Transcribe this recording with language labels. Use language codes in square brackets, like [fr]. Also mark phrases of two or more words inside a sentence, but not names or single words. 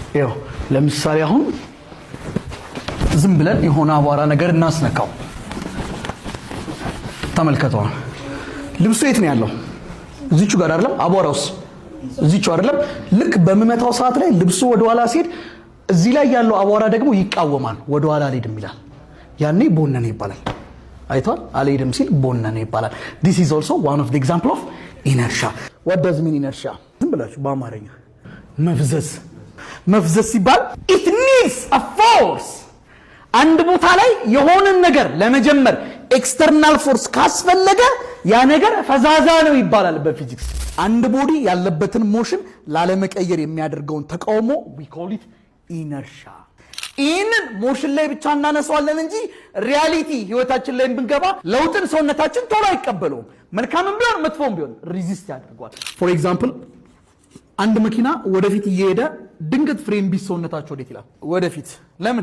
[am] ይኸው ለምሳሌ አሁን ዝም ብለን የሆነ አቧራ ነገር እናስነካው። ተመልከተው። ልብሱ የት ነው ያለው? እዚቹ ጋር አይደለም? አቧራውስ እዚቹ አይደለም? ልክ በመመታው ሰዓት ላይ ልብሱ ወደ ኋላ ሲሄድ እዚህ ላይ ያለው አቧራ ደግሞ ይቃወማል፣ ወደ ኋላ አልሄድም ይላል። ያኔ ቦነነ ይባላል። አይቷል? አልሄድም ሲል ቦነነ ይባላል። [en] this is also one of the example of inertia. what does mean inertia? [am] ዝም ብላችሁ በአማርኛ መፍዘዝ ሲባል [en] it needs a force። [am] አንድ ቦታ ላይ የሆነን ነገር ለመጀመር ኤክስተርናል ፎርስ ካስፈለገ ያ ነገር ፈዛዛ ነው ይባላል በፊዚክስ። አንድ ቦዲ ያለበትን ሞሽን ላለመቀየር የሚያደርገውን ተቃውሞ [en] we call it inertia። [am] ይህንን ሞሽን ላይ ብቻ እናነሳዋለን እንጂ ሪያሊቲ ህይወታችን ላይ ብንገባ ለውጥን ሰውነታችን ቶሎ አይቀበለውም። መልካምም ቢሆን መጥፎም ቢሆን ሪዚስት ያደርገዋል። [en] for example [am] አንድ መኪና ወደፊት እየሄደ ድንገት ፍሬም ቢስ ሰውነታችሁ ወዴት ይላል? ወደፊት። ለምን?